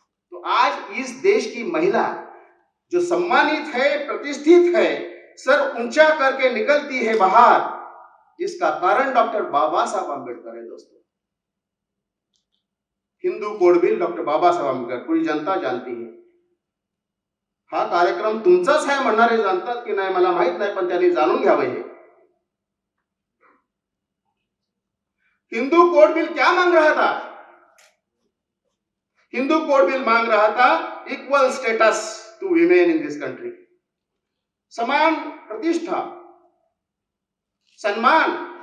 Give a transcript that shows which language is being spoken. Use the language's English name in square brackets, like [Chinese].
[Hindi] तो आज इस देश की महिला जो सम्मानित है, प्रतिष्ठित है, सर ऊंचा करके निकलती है बाहर, इसका कारण डॉक्टर बाबा साहब अम्बेडकर है दोस्तों। हिंदू कोड बिल डॉक्टर बाबा साहब अम्बेडकर, पूरी जनता जानती है। [Marathi] हा कार्यक्रम तुमचाच आहे म्हणणारे जाणतात की नाही मला माहित नाही, पण त्यांनी जाणून घ्यावे हे। [Hindi] हिंदू कोड बिल क्या मांग रहा था? हिंदू कोड बिल मांग रहा था [English] equal status to women in this country, [Hindi] समान प्रतिष्ठा, सम्मान